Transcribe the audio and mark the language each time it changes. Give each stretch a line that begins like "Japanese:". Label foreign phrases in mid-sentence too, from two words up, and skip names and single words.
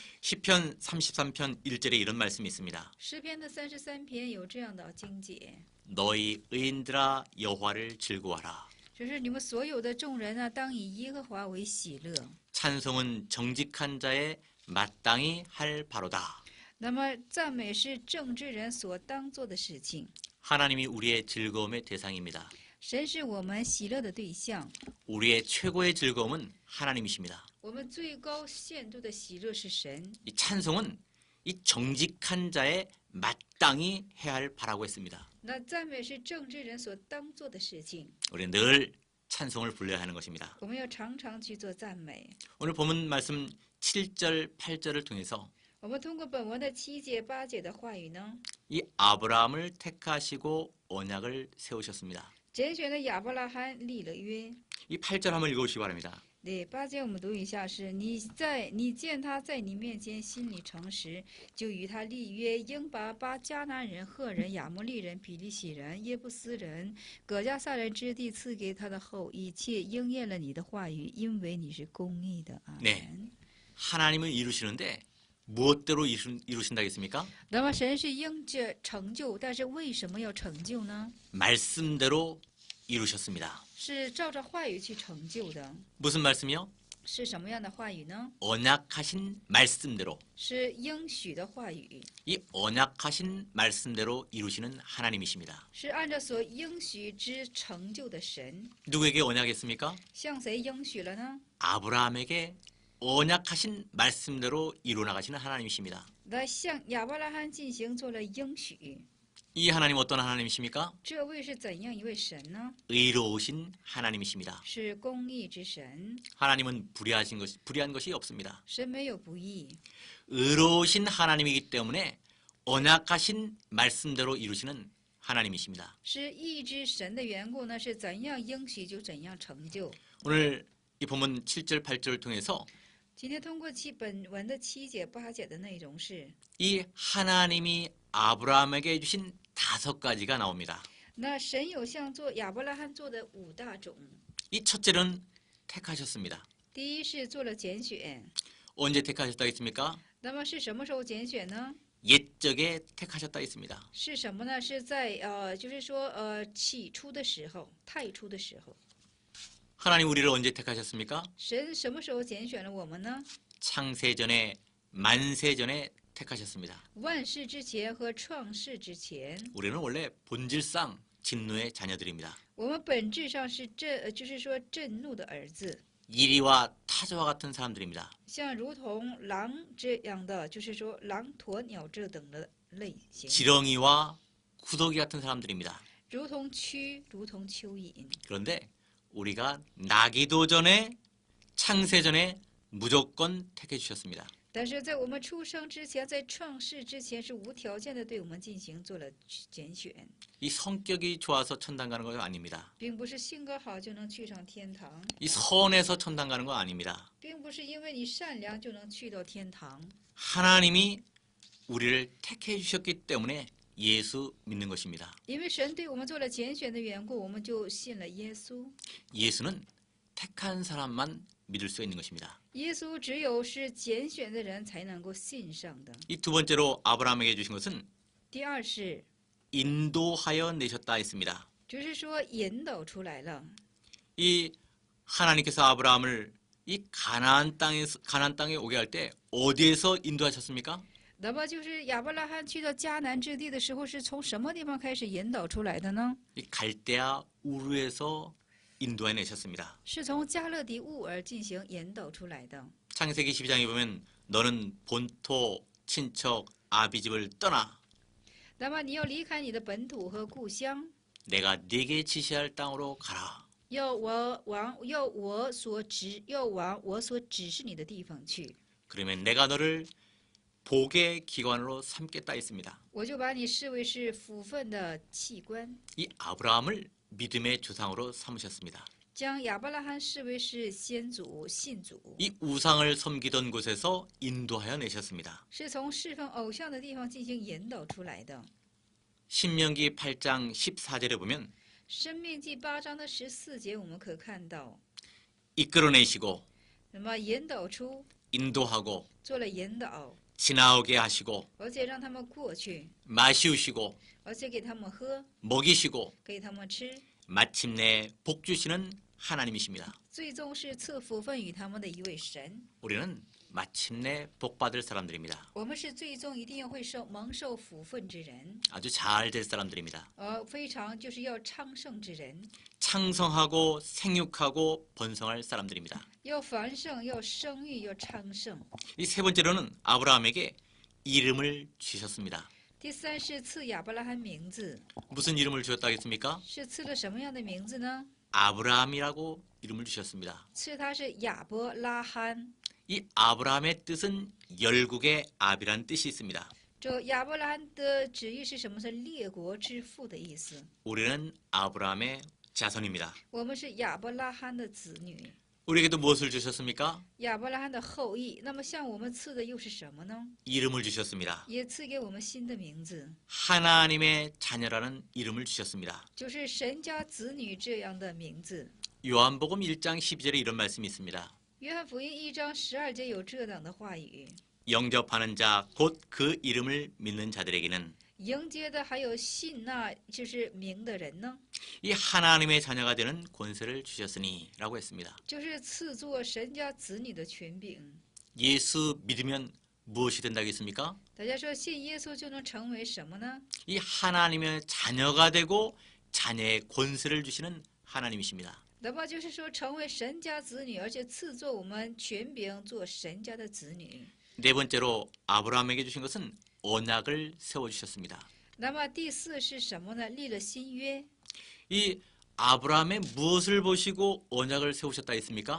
Korean: 시편 33편 1절에 이런 말씀이 있습니다.
Chinese: 诗篇的33篇有这样的经节，
Korean: 너희 의인들아 여호와를 즐거워하라.
Chinese: 就是你们所有的众人啊，当以耶和华为喜乐。
Korean: 찬송은 정직한 자의 마땅히 할 바로다.
Chinese: 那么赞美是正直人所当做的事情。
Korean: 하나님이 우리의 즐거움의 대상입니다.
Chinese: 神是我们喜乐的对象，
Korean: 우리의 최고의 즐거움은 하나님이십니다.
Chinese: 我们最高限度的喜乐是神。
Korean: 이 찬송은 이 정직한 자의 마땅히 해야 할 바라고 했습니다.
Chinese: 那赞美是正直人所当做的事情，
Korean: 우리는 늘 찬송을 불러야 하는 것입니다.
Chinese: 我们要常常去做赞美。
Korean: 오늘 본문 말씀 7절, 8절을 통해서
Chinese: 我们通过本文的7节、8节的话语呢，
Korean: 이 아브라함을 택하시고 언약을 세우셨습니다.
Chinese: 拣选了亚伯拉罕立了约。
Korean: 이 8절 한번 읽어보시기 바랍니다.
Chinese: 对，8节我们读一下是：你见他在你面前心里诚实，就与他立约，应把迦南人、赫人、亚摩利人、比利洗人、耶布斯人、葛加撒人之地赐给他的后，一切应验了你的话语，因为你是公义的。阿门。
Korean: 네. 하나님은 이루시는데 무엇대로 이루신다겠습니까?
Chinese: 那么神是应着成就，但是为什么要成就呢？
Korean: 말씀대로 이루셨습니다.
Chinese: 是照着话语去成就的。
Korean: 무슨 말씀이요?
Chinese: 是什么样的话语呢？
Korean: 언약하신 말씀대로
Chinese: 是应许的话语，
Korean: 이 언약하신 말씀대로 이루시는 하나님이십니다.
Chinese: 是按照所应许之成就的神。
Korean: 누구에게 언약했습니까?
Chinese: 向谁应许了呢？
Korean: 아브라함에게 언약하신 말씀대로 이루어 나가시는 하나님이십니다.
Chinese: 来向亚伯拉罕进行做了应许。
Korean: 이 하나님 어떤 하나님이십니까?
Chinese: 这位是怎样一位神呢？
Korean: 의로우신 하나님이십니다.
Chinese: 是公义之神，
Korean: 하나님은 불의한 것이 없습니다.
Chinese: 神没有不义。
Korean: 의로우신 하나님이기 때문에 언약하신 말씀대로 이루시는 하나님이십니다.
Chinese: 是义之神的缘故呢，是怎样应许就怎样成就。
Korean: 오늘 이 본문 7절 8절을 통해서
Chinese: 今天通过本文的7节8节的内容是，
Korean: 이 하나님이 아브라함에게 주신 5가지가 나옵니다.
Chinese: 那神有向做亚伯拉罕做的5大种。
Korean: 이 첫째는 택하셨습니다.
Chinese: 第一是做了拣选，
Korean: 언제 택하셨다 했습니까?
Chinese: 那么是什么时候拣选呢？
Korean: 옛적에 택하셨다 했습니다.
Chinese: 是什么呢？是在就是说起初的时候，太初的时候。
Korean: 하나님 우리를 언제 택하셨습니까?
Chinese: 神什么时候拣选了我们呢？
Korean: 창세전에 만세전에 택하셨습니다.
Chinese: 万世之前和创世之前，
Korean: 우리는 원래 본질상 진노의 자녀들입니다.
Chinese: 我们本质上是就是说震怒的儿子，
Korean: 이리와 타조와 같은 사람들입니다.
Chinese: 像如同狼这样的，就是说狼、鸵鸟这等的类型，
Korean: 지렁이와 구더기 같은 사람들입니다.
Chinese: 如同蛆，如同蚯蚓。
Korean: 그런데 우리가 나기도 전에 창세전에 무조건 택해 주셨습니다.
Chinese: 但是在我们出生之前，在创世之前，是无条件的对我们进行做了拣选，
Korean: 이 성격이 좋아서 천당 가는 거 아닙니다.
Chinese: 并不是性格好就能去上天堂，
Korean: 이 선에서 천당 가는 거 아닙니다.
Chinese: 并不是因为你善良就能去到天堂。
Korean: 하나님이 우리를 택해 주셨기 때문에 예수 믿는 것입니다.
Chinese: 因为神对我们做了拣选的缘故，我们就信了耶稣。
Korean: 예수는 택한 사람만 믿을 수 있는 것입니다.
Chinese: 耶稣只有是拣选的人才能够信上的。
Korean: 이 두 번째로 아브라함에게 주신 것은
Chinese: 第二是，
Korean: 인도하여 내셨다 했습니다.
Chinese: 就是说引导出来了。
Korean: 이 하나님께서 아브라함을 이 가나안 땅에 오게 할 때 어디에서 인도하셨습니까?
Chinese: 那么就是亚伯拉罕去到迦南之地的时候，是从什么地方开始引导出来的呢？
Korean: 이 갈대아 우르에서 인도해 내셨습니다.
Chinese: 是从加勒底乌尔进行引导出来的。
Korean: 창세기 12장에 보면 너는 본토, 친척, 아비집을 떠나
Chinese: 那么你要离开你的本土和故乡，
Korean: 내가 네게 지시할 땅으로 가라.
Chinese: 要往我所指示你的地方去，
Korean: 그러면 내가 너를 복의 기관으로 삼겠다 했습니다.
Chinese: 我就把你视为是福分的器官，
Korean: 이 아브라함을 믿음의 조상으로 삼으셨습니다.
Chinese: 将亚伯拉罕视为是先祖信祖，
Korean: 이 우상을 섬기던 곳에서 인도하여 내셨습니다.
Chinese: 是从侍奉偶像的地方进行引导出来的。
Korean: 신명기 8장 14절에 보면
Chinese: 生命记8章的14节，我们可看到，
Korean: 이끌어내시고
Chinese: 那么引导出，
Korean: 인도하고
Chinese: 做了引导，
Korean: 지나오게 하시고
Chinese: 而且让他们过去，
Korean: 마시우시고
Chinese: 而且给他们喝，
Korean: 먹이시고
Chinese: 给他们吃，
Korean: 마침내 복 주시는 하나님이십니다.
Chinese: 最终是赐福分与他们的一位神。
Korean: 우리는 마침내 복 받을 사람들입니다.
Chinese: 我们是最终一定会蒙受福分之人，
Korean: 아주 잘 될 사람들입니다.
Chinese: 非常就是要昌盛之人，
Korean: 창성하고 생육하고 번성할 사람들입니다.
Chinese: 要繁盛，要生育，要昌盛。
Korean: 이 세 번째로는 아브라함에게 이름을 주셨습니다.
Chinese: 第三是赐亚伯拉罕名字，
Korean: 무슨 이름을 주셨다 하겠습니까?
Chinese: 是赐了什么样的名字呢？
Korean: 아브라함이라고 이름을 주셨습니다.
Chinese: 赐他是亚伯拉罕。
Korean: 이 아브라함의 뜻은 열국의 압이란 뜻이 있습니다.
Chinese: 这亚伯拉罕的旨意是什么？是列国之父的意思。
Korean: 우리는 아브라함의 자손입니다.
Chinese: 我们是亚伯拉罕的子女，
Korean: 우리에게도 무엇을 주셨습니까?
Chinese: 亚伯拉罕的后裔。那么向我们赐的又是什么呢？
Korean: 이름을 주셨습니다.
Chinese: 也赐给我们新的名字，
Korean: 하나님의 자녀라는 이름을 주셨습니다.
Chinese: 就是神家子女这样的名字。
Korean: 요한복음 1장 12절에 이런 말씀이 있습니다.
Chinese: 约翰福音1章12节有这样的话语：
Korean: 영접하는 자 곧 그 이름을 믿는 자들에게는
Chinese: 迎接的还有信那就是名的人呢，
Korean: 이 하나님의 자녀가 되는 권세를 주셨으니 라고 했습니다.
Chinese: 就是赐作神家子女的权柄。
Korean: 예수 믿으면 무엇이 된다겠습니까?
Chinese: 大家说信耶稣就能成为什么呢？
Korean: 이 하나님의 자녀가 되고 자녀의 권세를 주시는 하나님이십니다.
Chinese: 那么就是说成为神家子女，而且赐作我们权柄做神家的子女。
Korean: 네 번째로 아브라함에게 주신 것은 언약을 세워주셨습니다.
Chinese: 那么第四是什么呢？立了新约。
Korean: 이 아브라함의 무엇을 보시고 언약을 세우셨다 했습니까?